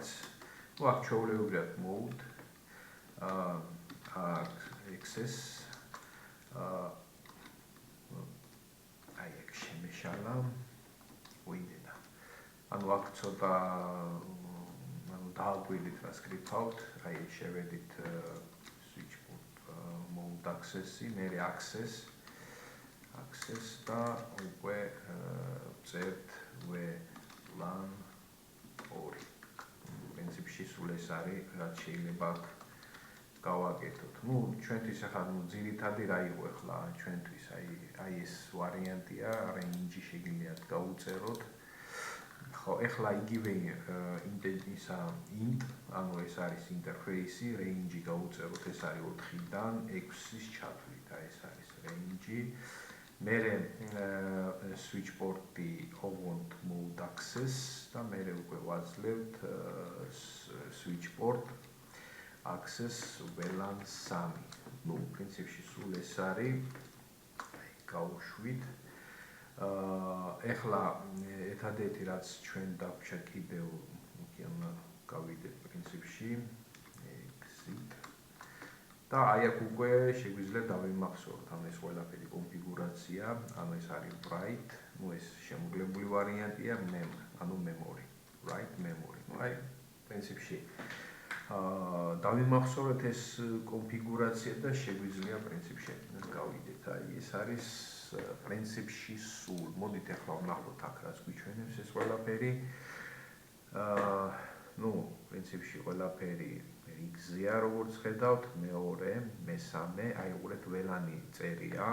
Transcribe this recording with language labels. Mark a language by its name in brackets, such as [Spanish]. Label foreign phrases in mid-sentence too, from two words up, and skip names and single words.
[Georgian] ну აქ ჩვეულებრივად [English] mode access [Georgian] აი აქ შემეშალა ვიდედა. ანუ აქ ცოტა დააგვირდით რა სკრიფტავთ, აი შევედით [English] switch port mode access-ი, [Georgian] მერე access და უკვე წერთ VLAN 2. პრინციპში სულ ეს არის, რაც შეიძლება გავაკეთოთ. ну ჩვენთვის ახლა ძირითადი რა იყო ახლა ჩვენთვის აი ეს ვარიანტია, range-ი შეგიძლიათ გაუწეროთ. ხო, ახლა იგივე int, ანუ ეს არის ინტერფეისი, range-ი გაუწეროთ, ეს არის 4-დან 6-ის ჩათვლით, აი ეს არის range-ი. მერე [English] switch port-ი want mode access [Georgian] და მერე უკვე ვაძლევთ [English] switch port access VLAN 3. [Georgian] ну პრინციპში სულ ეს არის. აი გავუშვით. ეხლა ერთადერთი რაც ჩვენ დაგვჭირდა კიდევ იქიდან გავიდეთ პრინციპში exit და აი აქ უკვე შეგვიძლია დავიმახსოვროთ, ანუ ეს ყველაფერი კონფიგურაცია, ანუ ეს არის write, ну ეს შემოკლებული ვარიანტია, ანუ memory, [English] write memory. [Georgian] ну აი პრინციპში დავიმახსოვრეთ ეს კონფიგურაცია და შეგვიძლია პრინციპში გავიდეთ. აი ეს არის პრინციპში სულ. მოდით ახლა ვნახოთ აქ რაც გვიჩვენებს ეს ყველაფერი. ну, პრინციპში ყველაფერი რიგზეა, როგორც ხედავთ, მეორე, მესამე, აი უყურეთ ველანი წერია.